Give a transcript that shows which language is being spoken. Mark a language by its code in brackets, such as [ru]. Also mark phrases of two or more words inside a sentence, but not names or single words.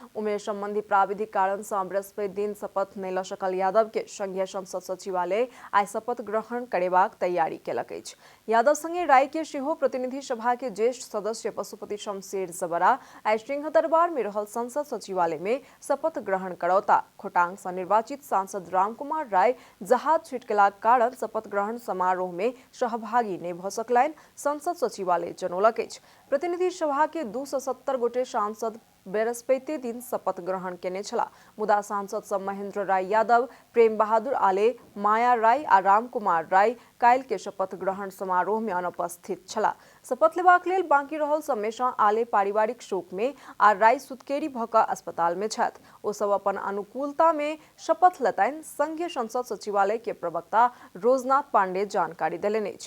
[mai] उमेर संबंधी प्राविधिक कारण सँ बृहस्पति दिन शपथ नहि लऽ सकल यादव के संघीय संसद सचिवालय आइ शपथ ग्रहण करेबाक तैयारी केलक अछि। यादव संगे राय के सेहो प्रतिनिधि सभा के ज्येष्ठ सदस्य पशुपति शमशेर जबरा आइ सिंहदरबार में रहल संसद सचिवालय में शपथ ग्रहण करौता। खोटांग सँ निर्वाचित सांसद रामकुमार राय जहाज छूटि गेलाक कारण शपथ ग्रहण समारोह में सहभागी नहि भऽ सकलनि, संसद सचिवालय जनौलक अछि। प्रतिनिधि सभा के 270 गोटे सांसद बृहस्पति दिन शपथ ग्रहण केने छला। मुदा सांसद सब महेन्द्र राय यादव, प्रेम बहादुर आले, माया राय आ राम कुमार राय काल्हि के शपथ ग्रहण समारोह में अनुपस्थित छला। शपथ लेबाक लेल बाँकी रहल सब में सँ आले पारिवारिक शोक में आ राय सुतकेरी भऽ कऽ अस्पताल में छथि। ओ सब अपन अनुकूलता में शपथ लेतनि, संघीय संसद सचिवालय के प्रवक्ता रोजनाथ पांडे जानकारी देलनि अछि।